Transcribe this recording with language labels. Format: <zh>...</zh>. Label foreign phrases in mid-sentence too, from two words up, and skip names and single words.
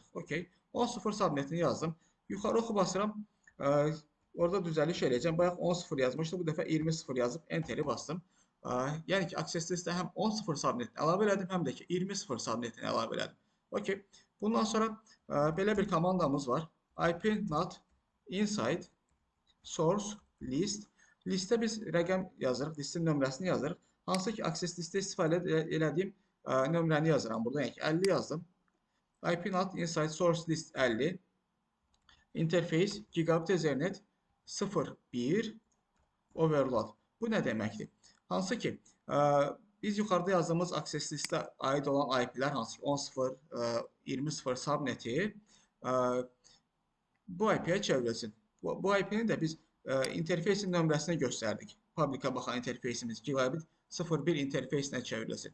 <az>Okey. 10.0 subnetini yazdım. Yuxarı oxu basıram. Orada düzəliş eləyəcəm. Bayaq 10.0 yazmışdı. Bu dəfə 20.0 yazıb Enter-i bastım. Yəni ki,</az> <en>access listə</en> <az>həm 10.0 subnetini əlavə elədim, həm də ki 20.0 subnetini əlavə elədim. Okey. Bundan sonra belə bir komandamız var.</az> <en>IP NAT inside source list.</en> <az>Listə biz rəqəm yazırıq, listin nömrəsini yazırıq. Hansı ki,</az> <en>access listə</en> <az>istifadə elədiyim nömrəni yazıram burada. Yəni ki, 50 yazdım.</az> <en>IP NAT inside source list 50. Interface gigabit Ethernet 0.1 overload.</en> <az>Bu nə deməkdir? Hansı ki, biz yuxarıda yazdığımız</az> <en>access listə</en> <az>aid olan IP-lər, hansı ki 10.0, 20.0 subneti bu IP-yə çevrilsin. Bu IP-ni də biz interfeysin nömrəsini göstərdik. Publica baxan interfeysimiz gigabit 0.1 interfeysinə çevrilsin.</az>